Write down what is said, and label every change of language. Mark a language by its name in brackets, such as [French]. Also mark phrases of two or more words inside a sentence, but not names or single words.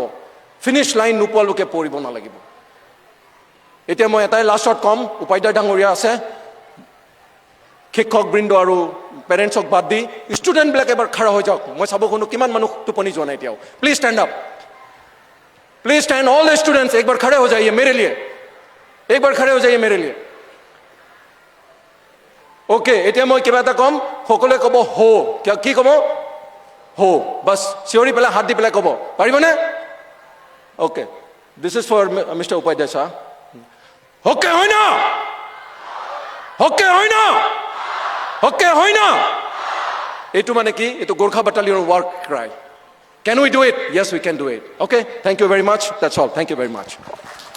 [Assamese] ফিনিছ লাইন নোপোৱালৈকে পৰিব নালাগিব। এতিয়া মই এটাই লাষ্টত ক'ম, উপাধ্যায় ডাঙৰীয়া আছে, শিক্ষকবৃন্দ আৰু পেৰেণ্টছক বাদ দি ষ্টুডেণ্টবিলাক এবাৰ খাৰা হৈ যাওক। মই চাব শুনো কিমান মানুহ টোপনি যোৱা নাই এতিয়াও। [English] please stand up, please stand, all the students [Hindi] एक बार खड़े हो जाइए मेरे लिए, एक बार खड़े हो जाइए मेरे लिए। ओके, [Assamese] এতিয়া মই কিবা এটা ক'ম, সকলোৱে ক'ব হো। কি ক'ব? হো। বাছ চিঞৰি পেলাই হাত দি পেলাই ক'ব পাৰিবনে? [English] okay, this is for Mister Upadhyay sir. [Assamese] ওকে হয় না? ওকে হয় না? ওকে হয় না? এইটো মানে কি? এইটো গোৰ্খা বাটালিয়নৰ ৱাৰ্ক ক্ৰাই। [English] can we do it? yes we can do it. ওকে, thank you very much, that's all. thank you very much.